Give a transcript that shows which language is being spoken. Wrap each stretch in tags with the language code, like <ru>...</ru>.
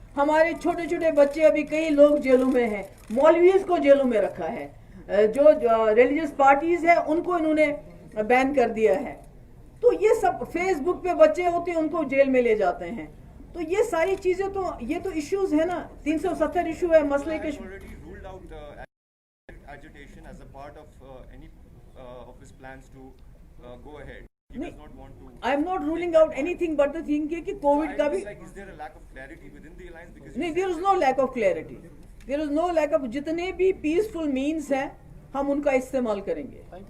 <hi>हमारे छोटे छोटे बच्चे, अभी कई लोग जेलों में हैं, मौलवीज को जेलों में रखा है, जो रिलीजियस पार्टीज है उनको इन्होंने बैन कर दिया है. तो ये सब फेसबुक पे बच्चे होते हैं उनको जेल में ले जाते हैं. तो ये सारी चीजें तो ये तो इश्यूज है ना. 370 इशू है मसले के.</hi> <en>Ruled out agitation as a part of any of his plans to go ahead. He does not want to. I am not ruling out anything but the thing</en> <hi>कि कोविड का भी.</hi> <en>Is there a lack of clarity within the alliance? Because नहीं, there is no lack of clarity. There is no lack of.</en> <hi>जितने भी</hi> <en>peaceful means</en> <hi>हैं हम उनका इस्तेमाल करेंगे.</hi>